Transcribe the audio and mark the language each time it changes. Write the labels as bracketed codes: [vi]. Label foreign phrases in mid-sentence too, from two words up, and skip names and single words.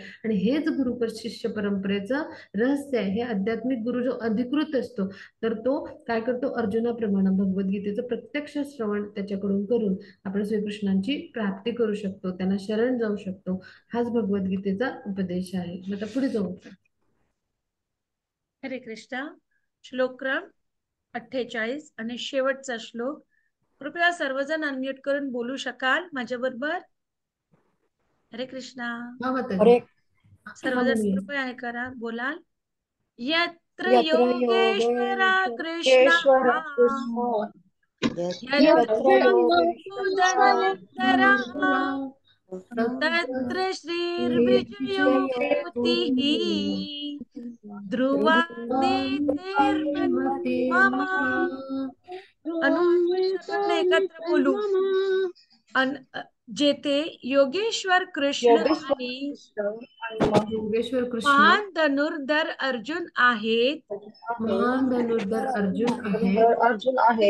[mr] आणि हेच गुरु शिष्य परंपरेचं रहस्य आहे. हे आध्यात्मिक गुरु जो अधिकृत असतो तर तो काय करतो, अर्जुनाप्रमाणे भगवद्गीतेचं प्रत्यक्ष श्रवण त्याच्याकडून करून आपण श्रीकृष्णांची प्राप्ती करू शकतो, त्यांना शरण जाऊ शकतो. हाच भगवद्गीतेचा उपदेश आहे. आता पुढे जाऊ. हरे कृष्ण. श्लोक क्रम 48 आणि शेवटचा श्लोक. कृपया सर्वजण अनम्यूट करून बोलू शकाल माझ्या बरोबर. हरे कृष्णा. हा माताजी. हरे हा सर्वजण म्हणूया. कृपया हे करा, बोलाल. [sa] यत्र यत्र योगेश्वरा योगेश्वर कृष्ण यत्र यत्र योगेश्वर तदनन्तरा तत्र श्रीर्विजयोतिः ध्रुवा नीतिर्मति मम. [mr] अनुवाद वर्ष आपण एकत्र बोलू. जेथे योगेश्वर कृष्ण आणि योगेश्वर कृष्ण महान धनुर्धर अर्जुन आहेत, महान धनुर्धर अर्जुन आहे,